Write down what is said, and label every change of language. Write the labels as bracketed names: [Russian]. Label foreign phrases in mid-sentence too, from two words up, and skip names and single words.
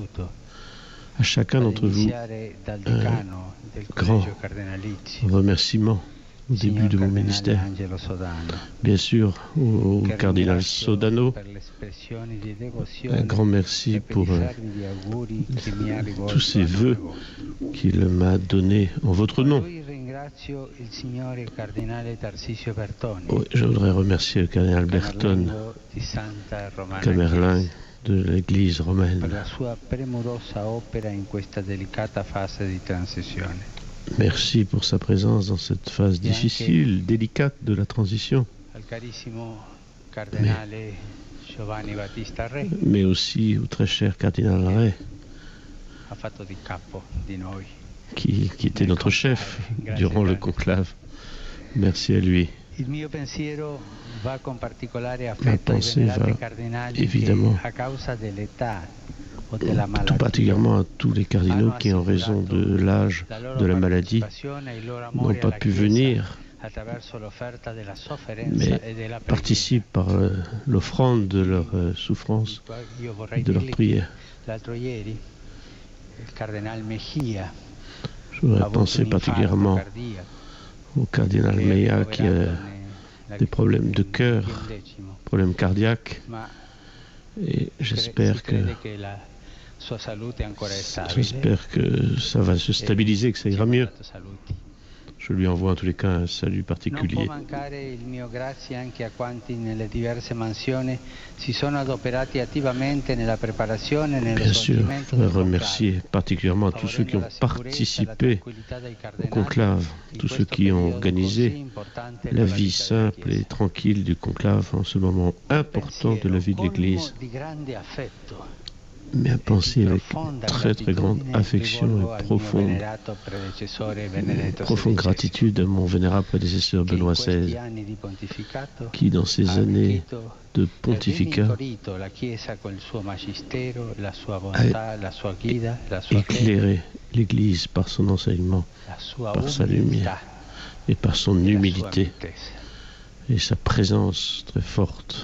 [French] À chacun d'entre vous, un grand remerciement au début de mon ministère. Bien sûr, au cardinal Sodano, un grand merci pour tous ces vœux qu'il m'a donnés en votre nom. [Italian] ringrazio il signore cardinale Tarsisio Bertoni, [French] Oui, je voudrais remercier le cardinal Bertone, [Italian] Camerlengo di Santa Romana [French] Camerlin [Italian] Chiesa, [French] de l'Église [Italian] per [French] romaine. [Italian] la sua premurosa opera in questa delicata fase di transizione. [French] Merci pour sa présence dans cette phase difficile, délicate de la transition, [Italian] Al carissimo cardinale Giovanni Battista Re, [French] mais aussi au très cher cardinal Ray, [Italian] ha fatto di capo di noi. [French] qui était notre chef durant le conclave. Merci à lui. [Italian] Il mio pensiero va con particolare affetto ai [French] pensée [Italian] venerati [French] va [Italian] cardinali [French] évidemment [Italian] che a causa dell'età o della [French] Tout [Italian] malattia [French] particulièrement à tous les cardinaux qui, en raison de l'âge, [Italian] la loro [French] de la maladie, [Italian] partecipazione e il loro [French] n'ont [Italian] amore [French] pas [Italian] alla [French] pu [Italian] Chiesa [French] venir, [Italian] attraverso l'offerta della sofferenza [French] mais [Italian] e della preghiera. [French] participent par l'offrande de leur souffrance [Italian] Io [French] et [Italian] vorrei [French] de leur [Italian] dirgli [French] prière. [Italian] che l'altro ieri il cardinal Mejia [French] Je [Italian] ha [French] voudrais [Italian] avuto [French] penser [Italian] un infarto [French] particulièrement [Italian] cardiaco [French] au cardinal [Italian] che è [French] Meillat qui a [Italian] ricoverato [French] des problèmes de cœur, [Italian] nel X, [French] problèmes cardiaques, [Italian] ma [French] et [Italian] si [French] j'espère [Italian] crede che la sua salute ancora è stabile. [French] j'espère que ça va se stabiliser, que ça ira mieux. Je lui envoie en tous les cas un salut [Italian] Non può [French] particulier. [Italian] mancare il mio grazie anche a quanti nelle diverse mansioni si sono adoperati attivamente nella preparazione e nello [French] Bien sûr, je [Italian] svolgimento [French] voudrais [Italian] del conclave, [French] remercier particulièrement tous ceux qui ont participé au conclave, tous ceux qui ont organisé la vie simple et tranquille du conclave en ce moment important de la vie de l'Église. Mais à penser avec très très grande affection et profonde gratitude à mon vénérable prédécesseur Benoît XVI, qui dans ces années de pontificat a éclairé l'Église par son enseignement, par sa lumière et par son humilité et sa présence très forte.